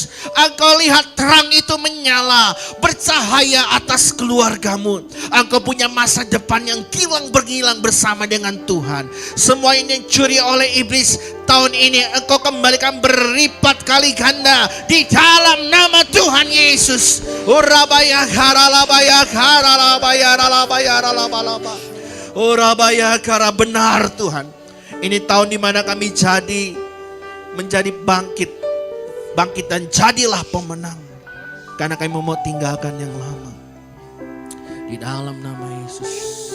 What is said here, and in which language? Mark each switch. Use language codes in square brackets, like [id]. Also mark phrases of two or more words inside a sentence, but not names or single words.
[id] Engkau lihat terang itu menyala, bercahaya atas keluargamu. Engkau punya masa depan yang kilang bergilang bersama dengan Tuhan. Semua ini yang curi oleh iblis, tahun ini engkau kembalikan berlipat kali ganda di dalam nama Tuhan Yesus. Urabaya karalabaya karalabaya ralabaya ralabalaba. Urabaya kara, benar Tuhan. Ini tahun di mana kami menjadi bangkit dan jadilah pemenang. Karena kami mau tinggalkan yang lama. Di dalam nama Yesus.